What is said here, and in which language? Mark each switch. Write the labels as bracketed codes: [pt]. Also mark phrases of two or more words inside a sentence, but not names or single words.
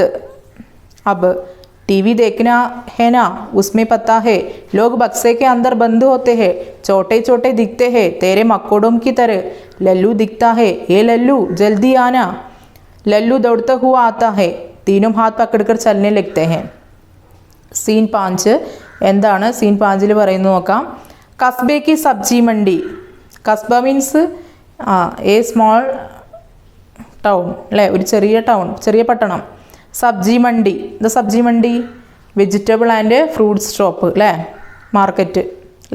[hi] अब टीवी देखना है ना, उसमें पता है लोग बक्से के अंदर बंद होते हैं, छोटे छोटे दिखते हैं तेरे मकोड़ों की तरह. लल्लू दिखता है, ये लल्लू जल्दी आना. लल्लू दौड़ता हुआ आता है. तीनों हाथ पकड़कर चलने लगते हैं. [ml] सीन 5 എന്താണ് സീൻ 5 പറയുന്നത് നോക്കാം. [hi] कस्बे की सब्जी मंडी. [ml] കസ്ബ [en] means a small town [ml] അല്ലേ, ഒരു ചെറിയ ടൗൺ, ചെറിയ പട്ടണം. [hi] सब्जी मंडी, [ml] എന്താ [hi] सब्जी मंडी? [en] vegetable and fruits shop [ml] അല്ലേ, മാർക്കറ്റ് അല്ലേ.